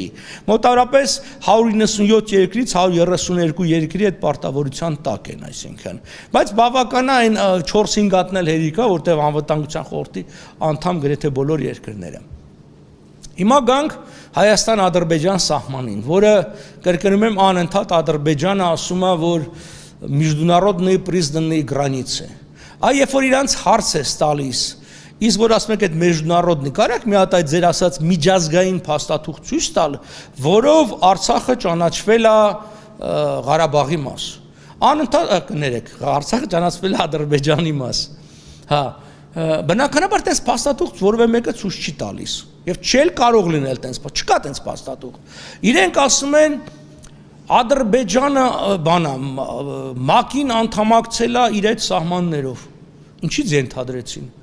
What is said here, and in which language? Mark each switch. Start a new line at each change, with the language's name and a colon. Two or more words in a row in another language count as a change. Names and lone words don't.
Armenian: Մոտավորապես 197 երկրից 132 երկրի այդ պարտավորության տակ են, այսինքն։ Բայց բավական է այն 4-5 հատնել հերիքա, որտեղ անվտանգության խորհրդի անդամ գրեթե բոլոր երկրները։ Հիմա գանք Հայաստան-Ադրբեջան սահմանին, որը կրկնում եմ անընդհատ Ադրբեջանը ասում է, որ
Russian: международные признанные границы։
Armenian: Այ երբ որ իրանց հարց է տալիս, իսկ որ ասում եք այդ международный, կարեք մի հատ այդ ձեր ասած միջազգային փաստաթուղթ ցույց տալ, որով Արցախը ճանաչվել է Ղարաբաղի մաս։ Անընդհատ կներեք, Արցախը ճանաչվել է Ադրբեջանի մաս։ Հա, բնականաբար տես փաստաթուղթ որևէ մեկը ցույց չի տալիս եւ չել կարող լինել տես, չկա տես փաստաթուղթ։ Իրենք ասում են Ադրբեջանը բանա ՄԱԿ-ին անդամակցել է իր այդ սահմաններով։ Ինչի՞ց ենթադրեցին։